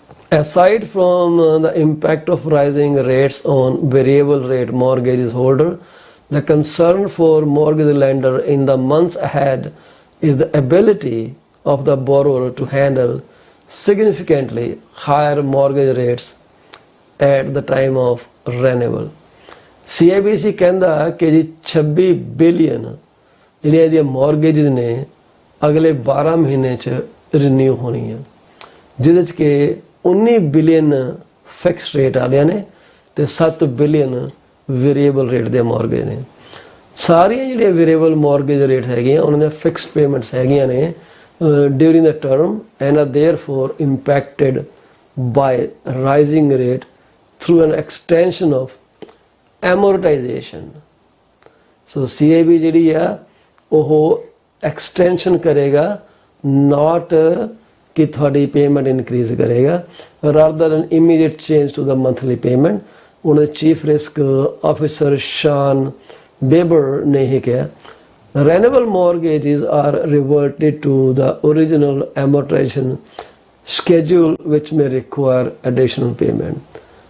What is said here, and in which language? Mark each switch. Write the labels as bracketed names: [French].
[English] Aside from the impact of rising rates on variable rate mortgages holder, the concern for mortgage lender in the months ahead is the ability of the borrower to handle significantly higher mortgage rates at the time of renewal. [Punjabi] CIBC ਕਹਿੰਦਾ ਕਿ ਜੀ 26 billion ਜਿਹੜੀਆਂ ਇਹਦੀਆਂ ਮੌਰਗੇਜਸ ਨੇ ਅਗਲੇ 12 ਮਹੀਨੇ 'ਚ renew ਹੋਣੀਆਂ, ਜਿਹਦੇ 'ਚ ਕਿ 19 ਬਿਲੀਅਨ ਫਿਕਸ ਰੇਟ ਵਾਲਿਆਂ ਨੇ ਤੇ 7 ਬਿਲੀਅਨ ਵੇਰੀਏਬਲ ਰੇਟ ਦੇ ਮੌਰਗੇਜ ਨੇ। ਸਾਰੀਆਂ ਜਿਹੜੀਆਂ ਵੇਰੀਏਬਲ ਮੌਰਗੇਜ ਰੇਟ ਹੈਗੀਆਂ ਉਹਨਾਂ ਦੀਆਂ ਫਿਕਸਡ ਪੇਮੈਂਟਸ ਹੈਗੀਆਂ ਨੇ [English] During the term and are therefore impacted by rising rate through an extension of amortisation. [Punjabi] So CIB ਜਿਹੜੀ ਆ ਉਹ ਐਕਸਟੈਂਸ਼ਨ ਕਰੇਗਾ, ਨਾਟ ਕਿ ਤੁਹਾਡੀ ਪੇਮੈਂਟ ਇਨਕਰੀਜ਼ ਕਰੇਗਾ, [English] Rather than immediate change to the monthly payment. [Punjabi] ਉਹਨਾਂ ਦੇ ਚੀਫ ਰਿਸਕ ਆਫਿਸਰ ਸ਼ਾਨ ਬੇਬਰ ਨੇ ਹੀ ਕਿਹਾ [English] renewable mortgages are reverted to the original amortization schedule which may require additional payment.